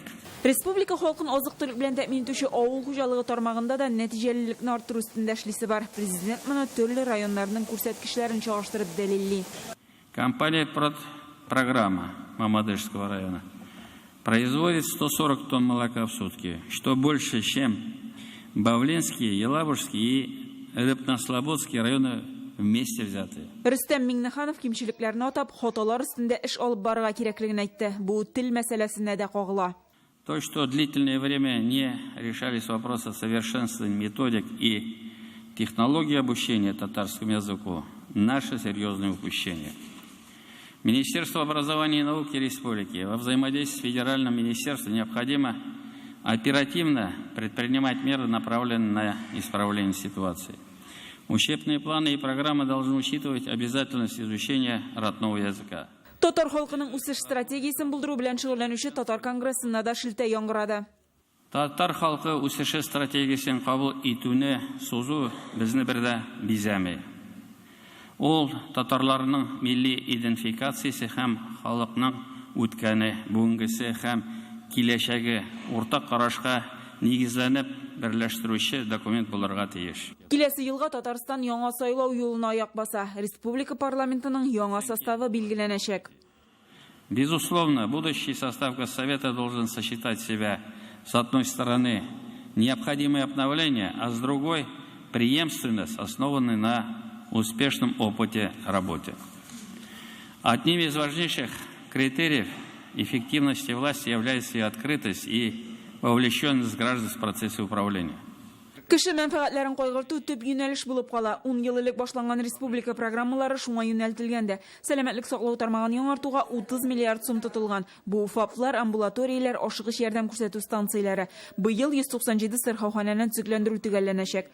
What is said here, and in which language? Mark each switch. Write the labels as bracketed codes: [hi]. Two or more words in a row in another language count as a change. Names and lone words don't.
[tt] Республика халкын азык-төлек белән тәэмин итүче авыл хуҗалыгы тармагында да нәтиҗәлелекне арттыру өстендә эшлисе бар. Президент моны төрле районнарның күрсәткечләрен чагыштырып дәлилли. [ru] Компания программа Мамадышского района производит 140 тонн молока в сутки, что больше, чем Бавленский, Елабужский и Рыбнослободский районы вместе взяты. [tt] Рөстәм Миңнеханов кимчелекләрне атап, хаталар өстендә эш алып барырга кирәклеген әйтте. Бу тел мәсьәләсенә дә кагыла. [ru] То, что длительное время не решались вопросы совершенствования методик и технологии обучения татарскому языку, наше серьезное упущение. Министерство образования и науки Республики во взаимодействии с Федеральным министерством необходимо оперативно предпринимать меры, направленные на исправление ситуации. Учебные планы и программы должны учитывать обязательность изучения родного языка. [tt] Татар халкының үсеш стратегиясын булдыру белән шөгыльләнүче Татар конгрессында да шелтә яңгырады. Татар халкы үсеше стратегиясын кабул итүне сузу безне бердә бизәми. Ул татарларның милли идентификациясе һәм халыкның үткәне, бүгенгесе һәм киләчәге уртак карашка нигезләнеп берләштерүче документ булырга тиеш. Киләсе елга Татарстан яңа сайлау юлына аяк баса. Республика парламентының яңа составы билгеләнәчәк. [ru] Безусловно, будущий состав Госсовета должен сочетать в себя с одной стороны необходимое обновление, а с другой преемственность, основанная на успешном опыте работы. Одним из важнейших критериев эффективности власти является и открытость, и вовлеченность граждан в процессе управления. [tt] Кеше мәнфәгатьләрен кайгырту төп юнәлеш булып кала. 10 ел элек башланган республика программалары шуңа юнәлтелгәндә. Сәламәтлек саклау тармагын яңартуга 30 миллиард сум тотылган. Бу ФАПлар, амбулаторияләр, ашыгыч ярдәм күрсәтү станцияләре. Быел 197 сырхауханәне төзекләндерү төгәлләнәчәк.